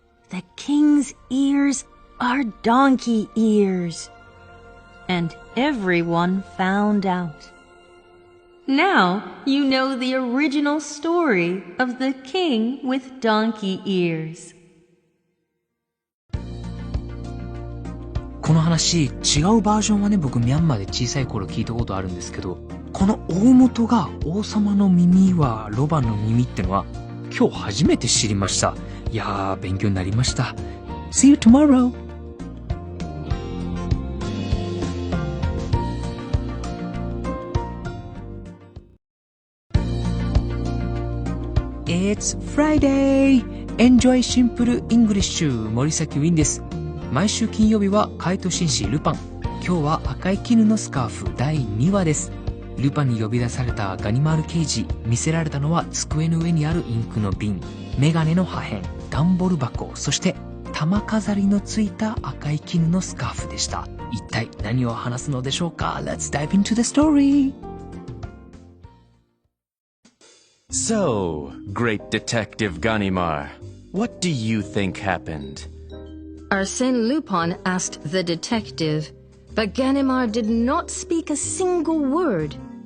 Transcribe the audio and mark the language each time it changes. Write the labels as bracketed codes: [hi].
[en] The king's ears are donkey ears. And everyone found out. Now you know the original story of the king with donkey ears. [ja] この話、違うバージョンはね、僕ミャンマーで小さい頃聞いたことあるんですけど、この大元が王様の耳はロバの耳ってのは今日初めて知りました。いやー、勉強になりました。 [en] See you tomorrow! It's Friday! [ja] Enjoy シンプルイングリッシュ森崎ウィンです。毎週金曜日は怪盗紳士ルパン。今日は赤い絹のスカーフ第2話です。ルパンに呼び出されたガニマール刑事、見せられたのは机の上にあるインクの瓶、メガネの破片、段ボール箱、そして玉飾りのついた赤い絹のスカーフでした。一体何を話すのでしょうか？ [en] Let's dive into the story! So, great detective Ganimar, what do you think happened? Arsène Lupin asked the detective, but Ganimar did not speak a single word.